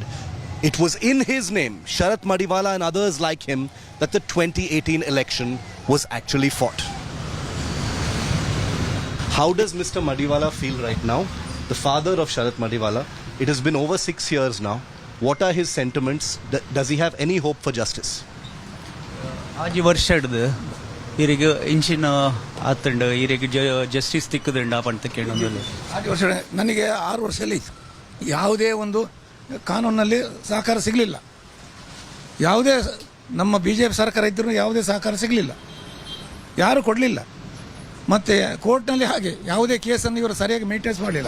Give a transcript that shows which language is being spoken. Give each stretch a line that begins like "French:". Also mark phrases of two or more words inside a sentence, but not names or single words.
English: It was in his name, Sharat Madiwala and others like him, that the 2018 election was actually fought. How does Mr. Madiwala feel right now? The father of Sharat Madiwala. It has been over 6 years now. What are his sentiments? Does he have any hope for justice?
Tulu: ಆಜಿ ವರ್ಷ ಹಿಡ್ದು ಇರಿಗೆ ಇಂಚಿನ ಆತಂಡ ಇರಿಗೆ ಜಸ್ಟಿಸ್ ತಿಕ್ಕದಂಡ ಅಂತ ಕೇಳೋದಲ್ಲಿ
Kannada: ಆಜಿ ವರ್ಷ ನನಗೆ 6 ವರ್ಷದಲ್ಲಿ ಯಾವುದೇ ಒಂದು ಕಾನೂನಲ್ಲಿ ಸಹಕಾರ ಸಿಗಲಿಲ್ಲ. ಯಾವುದೇ ನಮ್ಮ BJP ಸರ್ಕಾರ ಇದ್ದರೂ ಯಾವುದೇ ಸಹಕಾರ ಸಿಗಲಿಲ್ಲ, ಯಾರೂ ಕೊಡಲಿಲ್ಲ. ಮತ್ತು ಕೋರ್ಟ್ನಲ್ಲಿ ಹಾಗೆ ಯಾವುದೇ ಕೇಸನ್ನು ಇವರು ಸರಿಯಾಗಿ ಮೇಂಟೈನ್ಸ್ ಮಾಡಲಿಲ್ಲ.